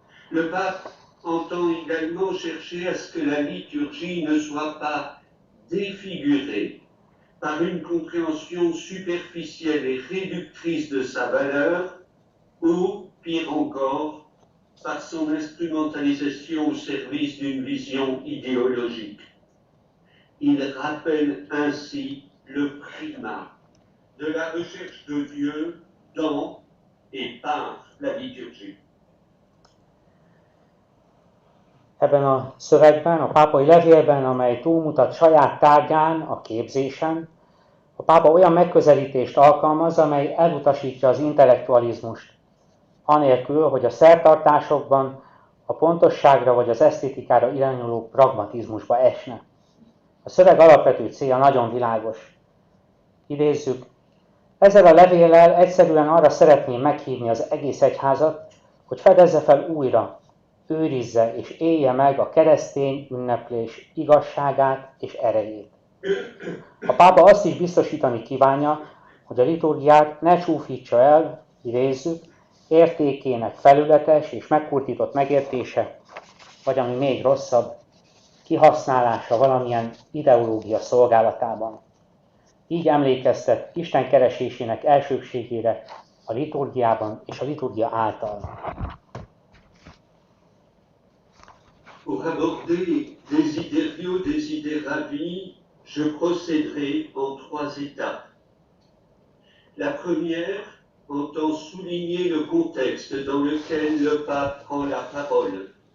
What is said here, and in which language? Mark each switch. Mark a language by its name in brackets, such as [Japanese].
[French] Le pape entend également chercher à ce que la liturgie ne soit pas défigurée par une compréhension superficielle et réductrice de sa valeur, ou, pire encore, par son instrumentalisation au service d'une vision idéologique. Il rappelle ainsi le primat de la recherche de Dieu dans et par la liturgie. [Hungarian] Ebben a szövegben, a pápai levélben, amely túlmutat saját tárgyán, a képzésen, a pápa olyan megközelítést alkalmaz, amely elutasítja az intellektualizmust, anélkül, hogy a szertartásokban a pontosságra vagy az esztétikára irányuló pragmatizmusba esne. A szöveg alapvető célja nagyon világos. Idézzük, ezzel a levéllel egyszerűen arra szeretném meghívni az egész egyházat, hogy fedezze fel újra, őrizze és élje meg a keresztény ünneplés igazságát és erejét. A pápa azt is biztosítani kívánja, hogy a liturgiát ne csúfítsa el, idézzük, értékének felületes és megkurtított megértése, vagy ami még rosszabb, kihasználása valamilyen ideológia szolgálatában. Így emlékeztet Isten keresésének elsőbségére a liturgiában és a liturgia által. [French] Pour aborder Desiderio Desideravi, je procéderai en 3 étapes. La première entend souligner le contexte dans lequel le pape prend la parole.